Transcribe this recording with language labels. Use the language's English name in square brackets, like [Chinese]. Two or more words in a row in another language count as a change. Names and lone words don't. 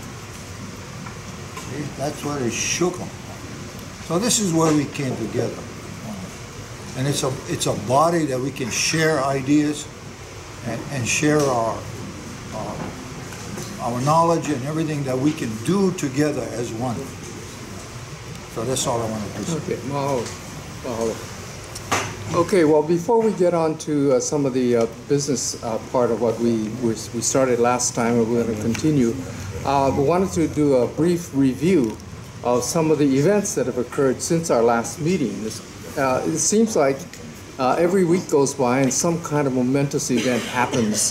[English] See, that's what it shook them. So this is where we came together. And it's a body that we can share ideas and share our knowledge and everything that we can do together as one. So that's all I wanted to say. Okay, mahalo. Mahalo. Okay, well, before we get on to some of the business part of what we started last time, and we're going to continue, we wanted to do a brief review of some of the events that have occurred since our last meeting. It seems like every week goes by and some kind of momentous event happens.